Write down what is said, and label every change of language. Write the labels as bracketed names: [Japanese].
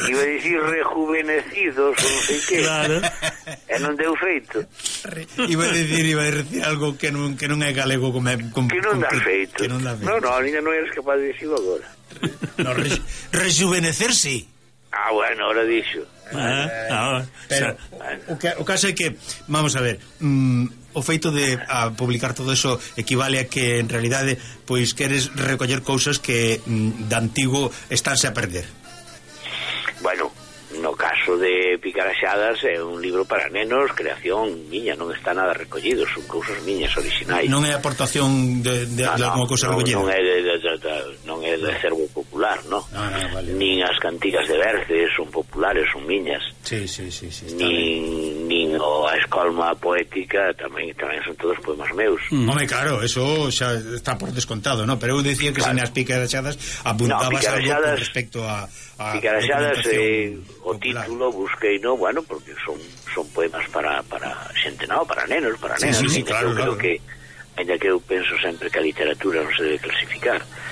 [Spanish] Iba a decir rejuvenecidos o no sé qué. Claro. [Galician] En un deu feito. Iba a decir algo que non é galego que non dá feito. No, ainda non eres capaz de decirlo agora. No, rejuvenecer, sí. Ah, bueno, ahora dixo. Pero o caso é que, vamos a ver, o feito de a publicar todo eso equivale a que en realidade pois queres recoller cousas que de antigo estánse a perder. Bueno, no caso de Picaraxadas é un libro para nenos, creación miña, non está nada recollido, son cousas miñas orixinais. Non é aportación de alguma cousa recollida. Non é de acervo popular, no. Vale. Nin as cantigas de Verces son populares, son miñas. Sí, nin o a Escolma Poética tamén son todos poemas meus. Home, claro, eso xa está por descontado, no, pero eu dicía que claro. Sin as Picaraxadas apuntabas no, algo con respecto a Picaraxadas, o título busquei, no, bueno, porque son poemas para xente, no, para nenos, para sí, nenas. Sí, sí, claro, creo que ainda que eu penso sempre que a literatura non se debe clasificar.